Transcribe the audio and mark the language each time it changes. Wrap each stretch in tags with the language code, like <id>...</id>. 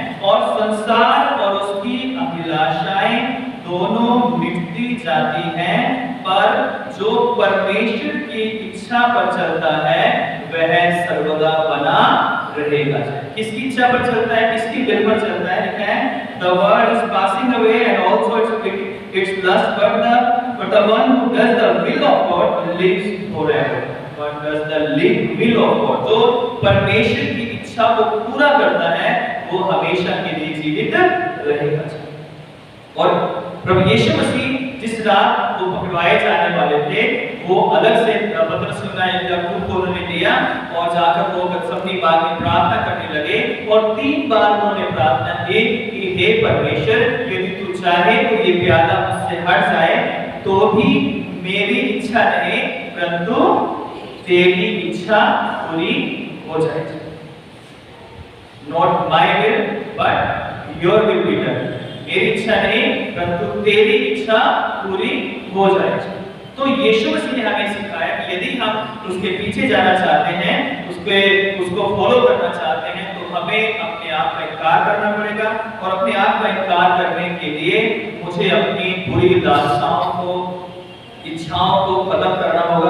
<hi>और संसार और उसकी अभिलाषाएं दोनों मिटती जाती हैं, पर जो परमेश्वर की इच्छा पर चलता है वह सर्वदा बना रहेगा। किसकी इच्छा पर चलता है, किसकी विल पर चलता है? लिखा है</hi> <en>the world is passing away and also its lust, but the one who does the will of God lives forever. What does the will of God?</en> <hi>जो परमेश्वर की इच्छा को पूरा करता है वो हमेशा के लिए जीवित रहेगा। और प्रभु यीशु मसीह जिस रात वो पकड़वाए जाने वाले थे, वो अलग से पतरस को उन्होंने लिया और जाकर वो गत्समनी बाग में प्रार्थना करने लगे और 3 बार उन्होंने प्रार्थना की कि हे परमेश्वर, यदि तू चाहे तो ये प्याला मुझसे हट जाए, तो भी मेरी इच्छा नहीं परंतु तेरी इच्छा पूरी हो जाए।</hi> <en>Not my will but your will be done.</en> <hi>मेरी इच्छा नहीं परंतु तेरी इच्छा पूरी हो जाए। तो यीशु मसीह ने हमें सिखाया कि यदि हम उसके पीछे जाना चाहते हैं, उसको फॉलो करना चाहते हैं, तो हमें अपने आप का इनकार करना पड़ेगा। और अपने आप का इनकार करने के लिए मुझे अपनी बुरी लालसाओं को, इच्छाओं को खत्म करना होगा।</hi>